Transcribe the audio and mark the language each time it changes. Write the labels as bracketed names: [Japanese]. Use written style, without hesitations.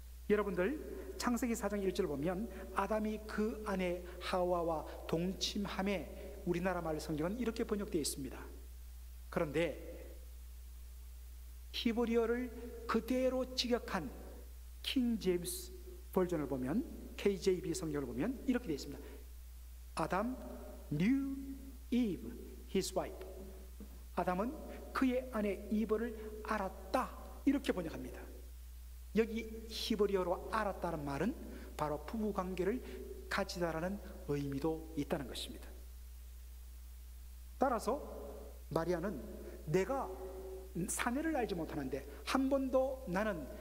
[Korean] 여러분들 창세기 4장 1절 보면 아담이 그 아내 하와와 동침함에 우리나라 말 성경은 이렇게 번역되어 있습니다. 그런데 히브리어를 그대로 직역한 킹 제임스 버전을 보면 KJV 성경을 보면 이렇게 되어 있습니다. [English] 아담 knew Eve, his wife. [Korean] 아담은 그의 아내 이브를 알았다, 이렇게 번역합니다. 여기 히브리어로 알았다는 말은 바로 부부관계를 가지다라는 의미도 있다는 것입니다. 따라서 마리아는 내가 사내를 알지 못하는데 한 번도 나는